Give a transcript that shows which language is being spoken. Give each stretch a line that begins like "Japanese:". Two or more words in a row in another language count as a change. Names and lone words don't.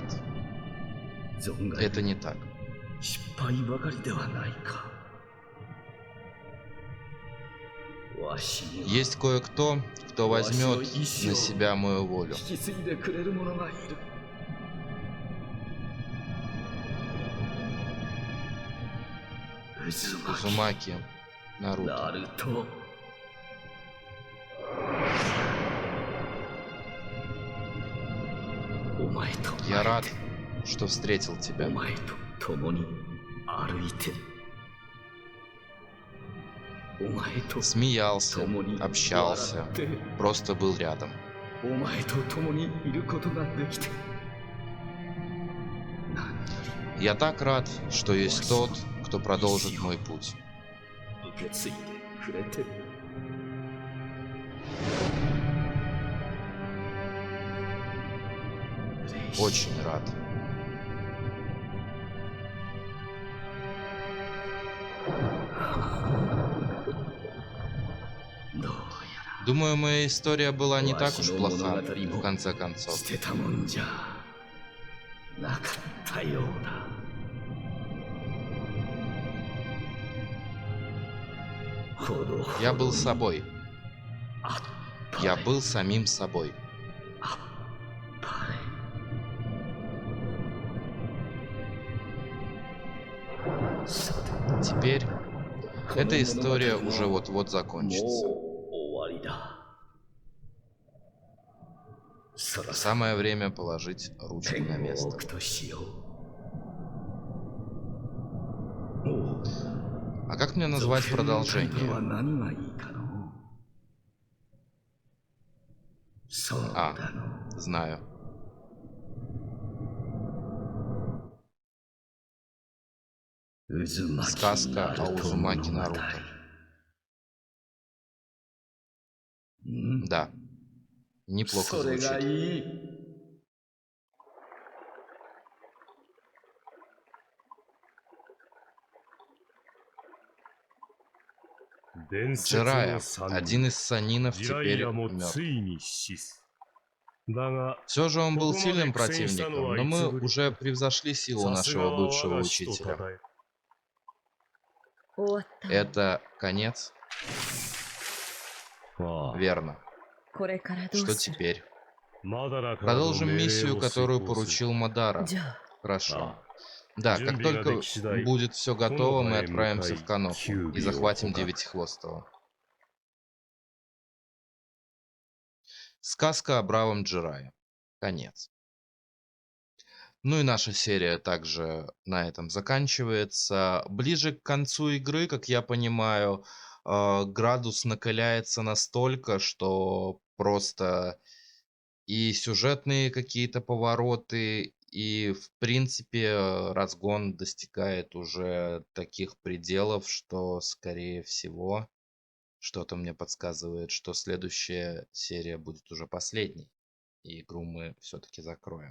Japanese: 存外
Russian: это не так.
Japanese: 失敗ばかりではないか。わしには
Russian: Есть кое-кто, кто возьмет на себя мою волю.
Japanese: 引き継いでくれる者がいる。渦巻き
Russian: Узумаки, Наруто.
Japanese: ナルト。お前と
Russian: Я рад, что встретил
Japanese: お
Russian: тебя.
Japanese: 前と共に歩いて、お前と
Russian: Смеялся,
Japanese: 共に
Russian: общался,
Japanese: 笑って、
Russian: просто был рядом.
Japanese: お前と共にいることができて、何よ
Russian: Я так рад, что есть тот, кто продолжит мой путь.
Japanese: り受け継いでくれて。
Russian: Очень рад. Думаю, моя история была не так уж плоха, в конце концов.
Japanese: 捨てたもんじゃなかった。たようだ。ほどほ
Russian: Я
Japanese: ど
Russian: был
Japanese: に
Russian: собой.
Japanese: あっぱれ
Russian: Я был самим собой.
Japanese: あっぱれ。さて、
Russian: Теперь
Japanese: この
Russian: эта история
Japanese: 物語も
Russian: уже вот-вот
Japanese: もう
Russian: закончится.
Japanese: 終わりだ。そろそろ
Russian: Самое время положить ручку
Japanese: ペ
Russian: на
Japanese: ンを
Russian: место.
Japanese: 置くとしよう。おう、
Russian: А как мне
Japanese: 続
Russian: назвать
Japanese: 編のタイトルは
Russian: продолжение?
Japanese: 何がいいかの？そうだ
Russian: А,
Japanese: の。
Russian: знаю. Сказка о Узумаки Наруто.
Japanese: うん、
Russian: Да, неплохо
Japanese: それが
Russian: звучит.
Japanese: いい。伝説
Russian: Джирайя,
Japanese: の三
Russian: один
Japanese: 人
Russian: из санинов,
Japanese: ジライ
Russian: теперь
Japanese: アも
Russian: мертв.
Japanese: ついに死す。だが
Russian: Все же он
Japanese: こ
Russian: был
Japanese: こまで
Russian: сильным
Japanese: 苦戦したの
Russian: противником,
Japanese: はい
Russian: но
Japanese: つ
Russian: мы
Japanese: ぶり
Russian: уже
Japanese: か。
Russian: превзошли силу
Japanese: さすが
Russian: нашего
Japanese: は我
Russian: бывшего
Japanese: が師と称
Russian: учителя.
Japanese: え。終わったわ。
Russian: Это конец?
Japanese: ああ、
Russian: Верно.
Japanese: これからどう
Russian: Что
Japanese: する？
Russian: теперь?
Japanese: マダラからの
Russian: Продолжим
Japanese: 命令
Russian: миссию,
Japanese: を遂
Russian: которую
Japanese: 行する。
Russian: поручил Мадара.
Japanese: じゃあ、
Russian: Хорошо.
Japanese: ああ、
Russian: Да, как
Japanese: 準備がで
Russian: только
Japanese: き次第
Russian: будет все
Japanese: この
Russian: готово,
Japanese: 葉
Russian: мы
Japanese: へ向か
Russian: отправимся
Japanese: い
Russian: в Каноху
Japanese: 九
Russian: и
Japanese: 尾を
Russian: захватим
Japanese: 捕獲。
Russian: Девятихвостого. Сказка о бравом Джирае. Конец. Ну и наша серия также на этом заканчивается. Ближе к концу игры, как я понимаю, градус накаляется настолько, что просто и сюжетные какие-то повороты, и в принципе разгон достигает уже таких пределов, что, скорее всего, что-то мне подсказывает, что следующая серия будет уже последней, и игру мы все-таки закроем.